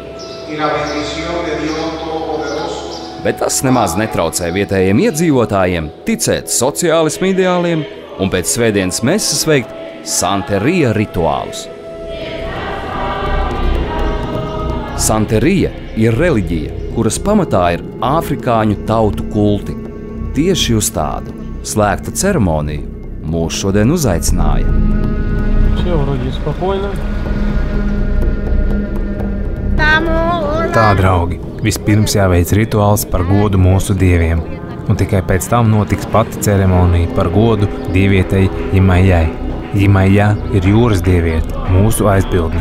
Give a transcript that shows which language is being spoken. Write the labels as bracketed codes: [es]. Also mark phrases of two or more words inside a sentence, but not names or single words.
[lv] Bet tas nemaz netraucē vietējiem iedzīvotājiem ticēt sociālismu ideāliem un pēc svētdienas meses veikt santerija rituālus. Santerija ir reliģija, kuras pamatā ir afrikāņu tautu kulti. Tieši uz tādu slēgtu ceremoniju mūs šodien uzaicināja. [ru] Все вроде спокойно. [lv] Tā, draugi, vispirms jāveic rituāls par godu mūsu dieviem, un tikai pēc tam notiks pati ceremonija par godu dievietei Jimaijai. Jimaijā ir jūras dieviete, mūsu aizbildne.